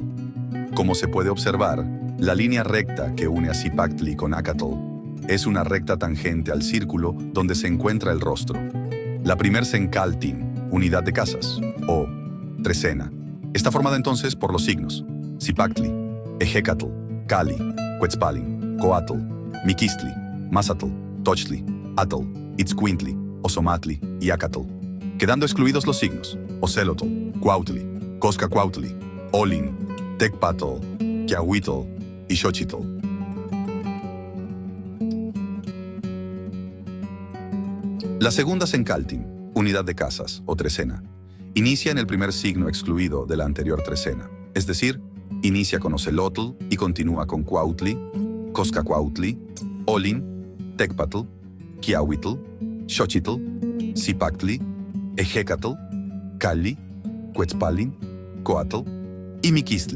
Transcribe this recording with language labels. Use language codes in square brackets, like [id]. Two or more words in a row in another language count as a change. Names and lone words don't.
[es] Como se puede observar, la línea recta que une a Zipactli con Acatl es una recta tangente al círculo donde se encuentra el rostro. La primer Sencaltin, unidad de casas, o trecena, está formada entonces por los signos Zipactli, Ejecatl, Cali, Quetzpalin, Coatl, Miquistli, Mazatl, Tochtli, Atl, Itzcuintli, Ozomatli y Acatl, quedando excluidos los signos Ocelotl, Cuautli, Coscacuautli, Olin, Tecpatl, Quiahuitl y Xochitl. La segunda Sencaltin, unidad de casas o trecena, inicia en el primer signo excluido de la anterior trecena, es decir, inicia con Ocelotl y continúa con Cuautli, Coscacuautli, Olin, Tecpatl, Quiahuitl, Xochitl, Zipactli, Ejecatl, Cali, Quetzpalin, Coatl y Miquistli.